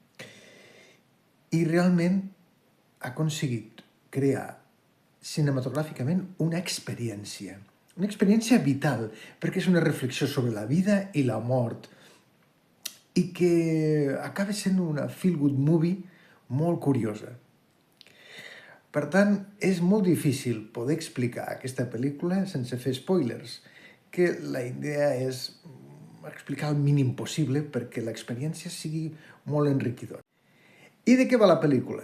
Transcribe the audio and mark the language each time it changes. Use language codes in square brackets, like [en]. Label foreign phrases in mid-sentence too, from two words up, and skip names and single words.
[ca] I realment ha aconseguit crear cinematogràficament una experiència vital, perquè és una reflexió sobre la vida i la mort, i que acaba sent una [en] feel-good movie [ca] molt curiosa. Per tant, és molt difícil poder explicar aquesta pel·lícula sense fer spoilers, que la idea és explicar el mínim possible perquè l'experiència sigui molt enriquidora. I de què va la pel·lícula?